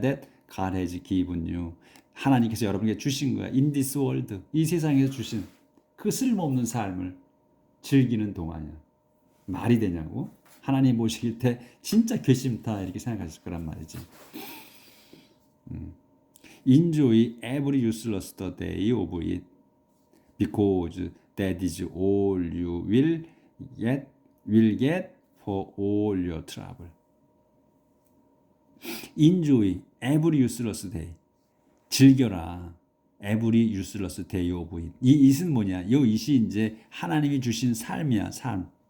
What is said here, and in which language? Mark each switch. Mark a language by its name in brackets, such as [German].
[English] That God has given you. [Korean] 하나님께서 여러분에게 주신 거야. [English] In this world. [Korean] 이 세상에서 주신 그 쓸모없는 삶을 즐기는 동안이야. 말이 되냐고? 하나님 모시길 때 진짜 괘씸다 이렇게 생각하실 거란 말이지. [English] Enjoy every useless day of it because that is all you will get for all your trouble. Enjoy every useless day. [Korean] 즐겨라. [English] Every useless day of it. [Korean] 이 it은 뭐냐? 이 it이 이제 하나님이 주신 삶이야, 삶.